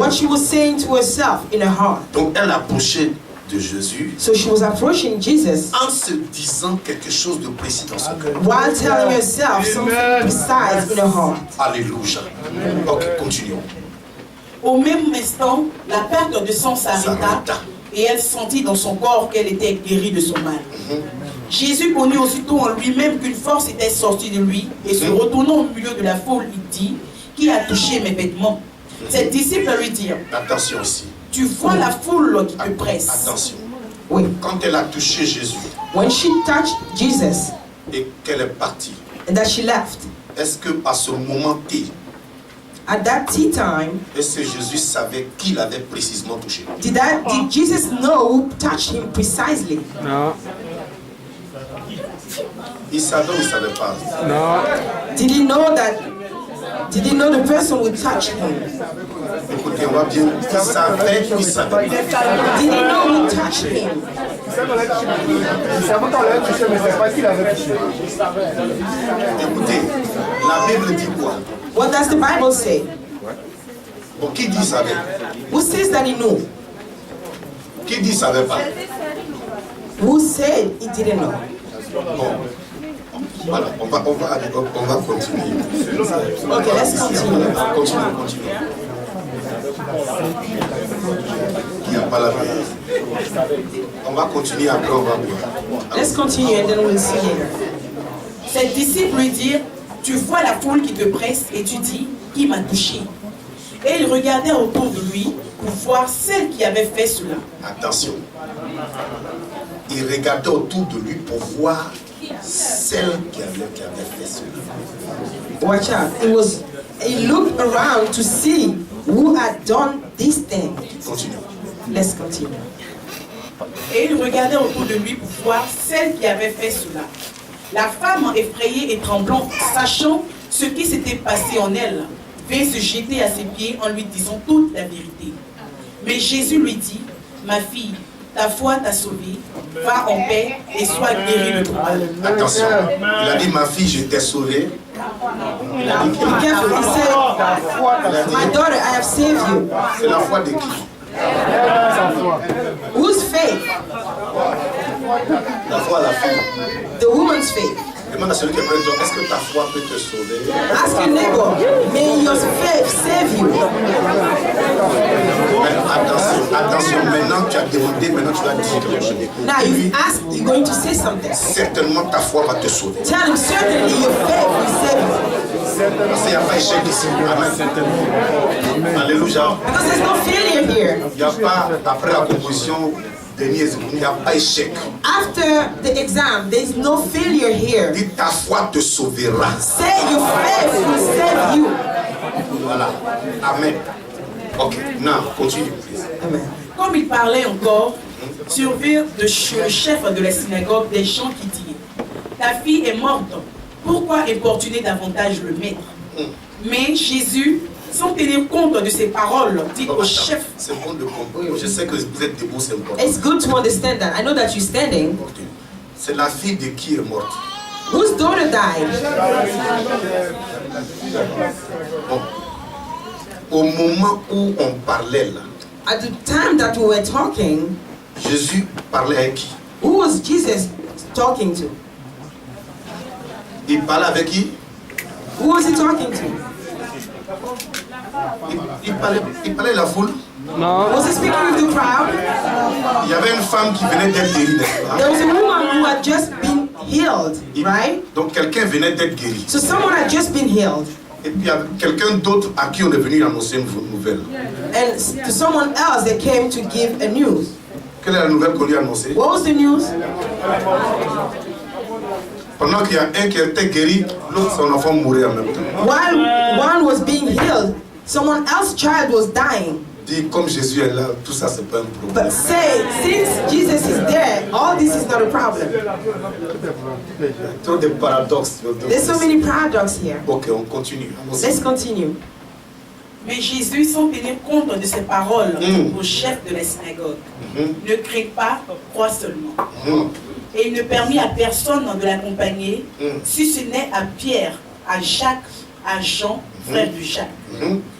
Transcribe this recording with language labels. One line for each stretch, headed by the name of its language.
English: what she was saying to herself in her heart.
French: Donc elle approchait de Jésus
English: So she was approaching Jesus
French: en se disant quelque chose de précis dans son cœur.
English: while telling herself something precise in her heart.
French: Alléluia. Ok, continuons. Au même instant, la perte de sang s'arrêta S'arrêta. et elle sentit dans son corps qu'elle était guérie de son mal. Jésus connut aussitôt en lui-même qu'une force était sortie de lui et se retournant au milieu de la foule, il dit, qui a touché mes vêtements? Ses disciples lui dirent, Attention ici. tu vois la foule qui te presse. Attention.
English: Wait,
French: Quand elle a touché Jésus
English: when she touched Jesus
French: et qu'elle est partie,
English: and that she left,
French: est-ce que à ce moment T,
English: at that tea time,
French: est-ce que Jésus savait qui l'avait précisément touché?
English: did Jesus know who touched him precisely? No,
French: Il savait ou il ne savait pas?
English: no. Did he know that? Did he know the person would touch him?
French: Écoutez, on va bien. Il savait ou il savait pas?
English: Did he know who touched him?
French: Il savait qu'on l'avait touché, mais c'est pas qui l'avait touché. Écoutez, la Bible dit quoi?
English: What does the Bible say?
French: Bon, qui dit savait?
English: Who says that he knew?
French: Qui dit savait pas?
English: Who said he didn't know?
French: Bon. Voilà, on va continuer.
English: Okay, let's continue. Continue.
French: Il n'y a pas la paix. On va continuer après, on va voir.
English: Let's continue and then we'll see later.
French: Ses disciples lui dirent, tu vois la foule qui te presse et tu dis, qui m'a touché? Et ils regardèrent autour de lui pour voir celle qui avait fait cela. Attention. Il regardait autour de lui pour voir celle qui avait fait cela.
English: Watch out. He looked around to see who had done this thing. Continue. Let's continue.
French: Et ils regardèrent autour de lui pour voir celle qui avait fait cela. La femme, effrayée et tremblante, sachant ce qui s'était passé en elle, vint se jeter à ses pieds en lui disant toute la vérité. Mais Jésus lui dit, ma fille, ta foi t'a sauvée, va en paix et sois guérie de ton mal. Attention. Il a dit, ma fille, je t'ai sauvée. Il a dit,
English: Be careful. He said, my daughter, I have saved you.
French: c'est la foi de qui?
English: Whose faith?
French: La foi à la fille.
English: The woman's faith.
French: Demande à celui qui est près de toi, est-ce que ta foi peut te sauver?
English: Ask your neighbor, may your faith save you.
French: Mais attention, maintenant tu as demandé, maintenant tu vas dire quelque chose.
English: Now you ask, you're going to say something.
French: Certainement ta foi va te sauver.
English: Tell him, certainly your faith will save you.
French: Parce qu'il n'y a pas d'échec ici. Amen. Alléluia.
English: Because there's no failure here.
French: Il n'y a pas, après la composition, il n'y a pas d'échec.
English: After the exam, there's no failure here.
French: Dis ta foi te sauvera.
English: Say your faith will save you.
French: Voilà. Amen. Ok,
English: now, continue, please.
French: Amen. Comme il parlait encore, survirent chez le chef de la synagogue des gens qui disaient: ta fille est morte, pourquoi importuner davantage le maître? Mais Jésus, sans tenir compte de ces paroles, dit au chef. C'est bon de comprendre. Je sais que vous êtes debout, c'est important.
English: It's good to understand that. I know that you're standing.
French: C'est la fille de qui est morte?
English: Whose daughter died?
French: Bon. Au moment où on parlait là,
English: At the time that we were talking,
French: Jésus parlait avec qui?
English: who was Jesus talking to?
French: Il parlait avec qui?
English: Who was he talking to?
French: Il parlait à la foule.
English: Was he speaking with the crowd?
French: Il y avait une femme qui venait d'être guérie, n'est-ce pas?
English: There was a woman who had just been healed, right?
French: Donc quelqu'un venait d'être guéri.
English: So someone had just been healed.
French: Et puis il y a quelqu'un d'autre à qui on est venu annoncer une nouvelle.
English: And to someone else they came to give a news.
French: Quelle est la nouvelle qu'on lui a annoncée?
English: What was the news?
French: Pendant qu'il y a un qui était guéri, l'autre son enfant mourait en même temps.
English: While one was being healed, someone else's child was dying.
French: Dis comme Jésus est là, tout ça c'est pas un problème.
English: But say, since Jesus is there, all this is not a problem.
French: Trop de paradoxes.
English: There's so many paradoxes here.
French: Ok, on continue.
English: Let's continue.
French: Mais Jésus, sans tenir compte de ces paroles au chef de la synagogue, ne craint pas, croit seulement. Et il ne permit à personne de l'accompagner, si ce n'est à Pierre, à Jacques, à Jean, frère de Jacques.